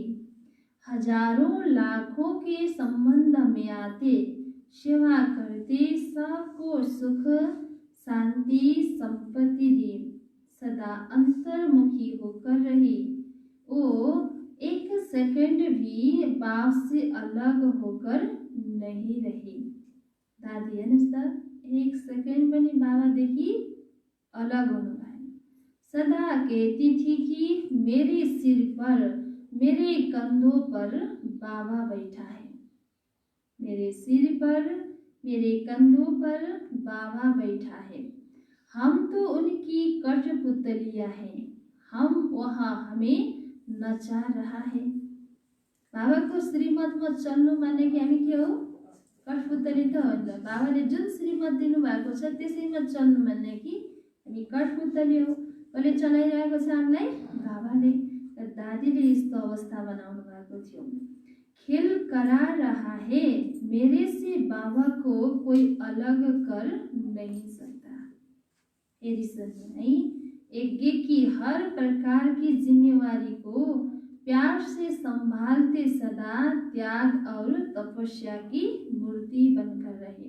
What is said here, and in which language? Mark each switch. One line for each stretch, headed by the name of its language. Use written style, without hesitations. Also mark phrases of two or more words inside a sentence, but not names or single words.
Hindi: हजारों लाखों के संबंध में आते, सेवा करते, सबको सुख शांति संपत्ति दी, सदा अंतर्मुखी होकर रही। वो 1 सेकंड भी बाप से अलग होकर नहीं रही।
Nepali: दादी हेर्नुहोस् त, 1 सेकंड पनि बाबादेखि अलग हुनु भएन।
Hindi: सदा कहती थी कि मेरे सिर पर, मेरे कंधों पर बाबा बैठा है। मेरे सिर पर, मेरे कंधों पर बाबा बैठा है। हम तो उनकी कठपुतलियां हैं, हम वहाँ हमें नचा रहा है।
Nepali: बाबाको श्रीमतमा चल्नु माने कि हामी के हो? कठपुतली त होइन। बाबाले जुन श्रीमत दिनुभएको छ त्यसैमा चल्नु माने कि हामी कठपुतली हो। कसले चलाइरहेको छ हामीलाई? बाबाले। दादीले यस्तो अवस्था बनाउनु भएको थियो।
Hindi: खेल करा रहा है, मेरे से बाबा को कोई अलग कर नहीं सकता। यज्ञ की हर प्रकार की जिम्मेवारी को प्यार से संभालते सदा त्याग और तपस्या की मूर्ति बनकर रहे।